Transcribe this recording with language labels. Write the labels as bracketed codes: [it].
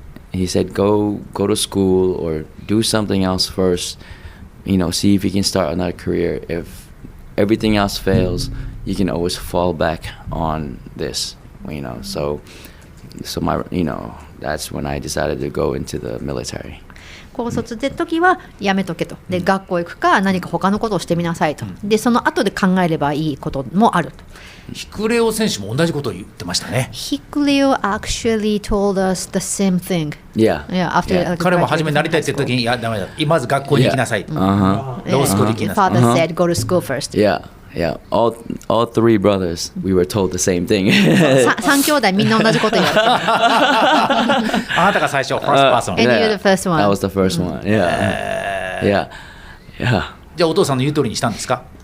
[en] He said go to school or do something else first. See if you can start another career. If everything else fails, you can always fall back on this. So my that's when I decided to go into the military. [ja] 高卒で時はやめとけと。で学校行くか何か他のことをしてみなさいと。でその後で考えればいいこともあると。ヒクレオ選手も同じことを言ってましたね。 [en] ヒクレオ actually told us the same thing. Yeah. After [ja] 彼も初めなりたいって言った時に、いやダメだ。まず学校に行きなさい。ロースクール行きなさい。 [en] Father said go to school first. Yeah. All three brothers, we were told the same thing. [ja] 3兄弟みんな同じこと言われて。あなたが最初、 [en] first person。 And you're the first one. That was the first one. Yeah. [ja] じゃあお父さんの言う通りにしたんですか？